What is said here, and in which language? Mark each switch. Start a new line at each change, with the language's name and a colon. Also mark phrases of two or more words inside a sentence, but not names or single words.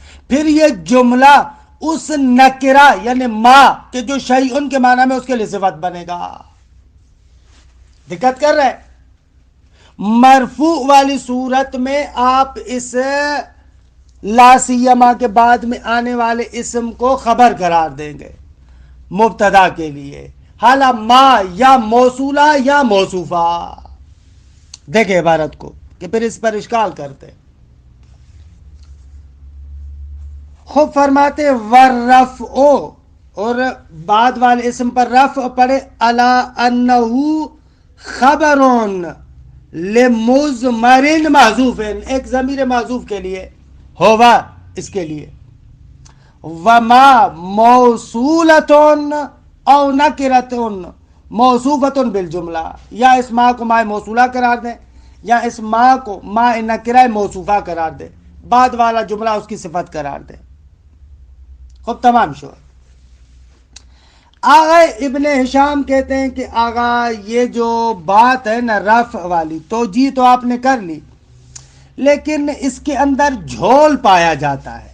Urdu: پھر یہ جملہ اس نکرہ یعنی ما کہ جو شیء کے معنی میں اس کے لیے صفت بنے گا. دقت کر رہے؟ مرفوع والی صورت میں آپ اس لا سیما کے بعد میں آنے والے اسم کو خبر قرار دیں گے مبتدا کے لیے، حالا ما یا موصولہ یا موصوفہ. دیکھیں عبارت کو کہ پھر اس پر اشکال کرتے. خوب فرماتے والرفع، اور بعد والے اسم پر رفع پڑے،
Arabic: علی انہ خبر لمضمر محذوف،
Urdu: ایک ضمیر محذوف کے لیے ہوا اس کے لیے.
Arabic: وما موصولۃ او نکرۃ موصوفۃ بالجملہ،
Urdu: یا اس ما کو ماء موصولہ قرار دیں یا اس ما کو ماء نکرہ موصوفہ قرار دیں، بعد والا جملہ اس کی صفت قرار دیں.
Persian: خب تمام شو.
Urdu: آغا ابن ہشام کہتے ہیں کہ آغا یہ جو بات ہے نا رفع والی توجیہ تو آپ نے کر لی، لیکن اس کے اندر جھول پایا جاتا ہے.